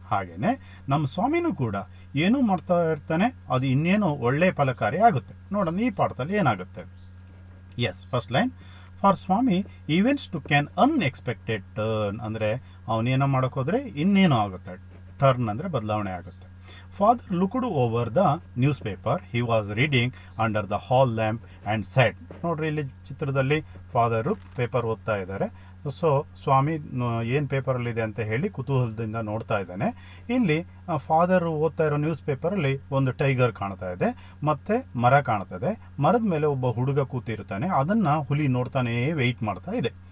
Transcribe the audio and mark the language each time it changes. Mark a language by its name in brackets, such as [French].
[Kannada] ಹಾಗೆಯೇ ನಮ್ಮ ಸ್ವಾಮಿನೂ ಕೂಡ ಏನೂ ಮಾಡ್ತಾ ಇರ್ತಾನೆ, ಅದು ಇನ್ನೇನೋ ಒಳ್ಳೆ ಫಲಕಾರಿ ಆಗುತ್ತೆ. ನೋಡೋಣ ಈ ಪಾಠದಲ್ಲಿ ಏನಾಗುತ್ತೆ. [English] Yes, first line. For Swami events to can unexpected turn [Kannada] ಅಂದರೆ ಅವನೇನೋ ಮಾಡೋಕೆ ಹೋದರೆ ಇನ್ನೇನೋ ಆಗುತ್ತೆ. ಟರ್ನ್ ಅಂದರೆ ಬದಲಾವಣೆ ಆಗುತ್ತೆ. [English] Father looked over the newspaper he was reading under the hall lamp and said, [Kannada] ನೋಡ್ರಿ ಇಲ್ಲಿ ಚಿತ್ರದಲ್ಲಿ ಫಾದರು ಪೇಪರ್ ಓದ್ತಾ ಇದ್ದಾರೆ. ಸೊ ಸ್ವಾಮಿ ಏನು ಪೇಪರಲ್ಲಿದೆ ಅಂತ ಹೇಳಿ ಕುತೂಹಲದಿಂದ ನೋಡ್ತಾ ಇದ್ದಾನೆ. ಇಲ್ಲಿ ಫಾದರ್ ಓದ್ತಾ ಇರೋ ನ್ಯೂಸ್ ಪೇಪರಲ್ಲಿ ಒಂದು ಟೈಗರ್ ಕಾಣ್ತಾ ಇದೆ, ಮತ್ತು ಮರ ಕಾಣ್ತಾ ಇದೆ. ಮರದ ಮೇಲೆ ಒಬ್ಬ ಹುಡುಗ ಕೂತಿರ್ತಾನೆ, ಅದನ್ನು ಹುಲಿ ನೋಡ್ತಾನೇ ವೆಯ್ಟ್ ಮಾಡ್ತಾ ಇದೆ.